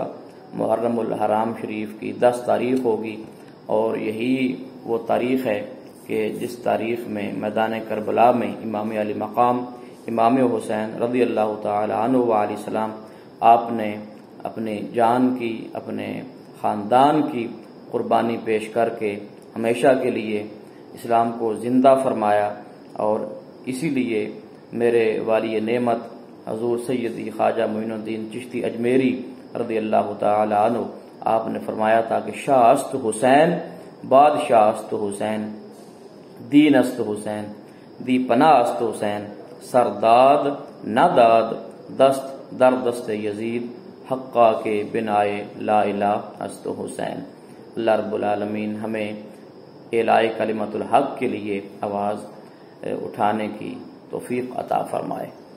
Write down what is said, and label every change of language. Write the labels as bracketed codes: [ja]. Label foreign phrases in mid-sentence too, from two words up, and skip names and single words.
[ur] محرم الحرام شریف کی 10 تاریخ ہوگی اور یہی وہ تاریخ ہے کہ جس تاریخ میں میدان کربلا میں امام علی مقام امام حسین [ar] رضی اللہ تعالی عنہ وعلیہ السلام [ur] آپ نے اپنی جان کی، اپنے خاندان کی قربانی پیش کر کے ہمیشہ کے لیے اسلام کو زندہ فرمایا. اور اسی لیے میرے والی نعمت حضور سیدی خواجہ معین الدین چشتی اجمیری [ar] رضی اللہ تعالی عنہ [ur] آپ نے فرمایا تھا کہ [fa] شاہ است حسین بادشاہ است حسین دین است حسین دی پناہ است حسین سرداد نہ داد دست در دست یزید حقا کے بنائے لا الہ است حسین. [ar] اللہ رب العالمین [ur] ہمیں [ar] اعلاء کلمت الحق [ur] کے لیے آواز اٹھانے کی توفیق عطا فرمائے.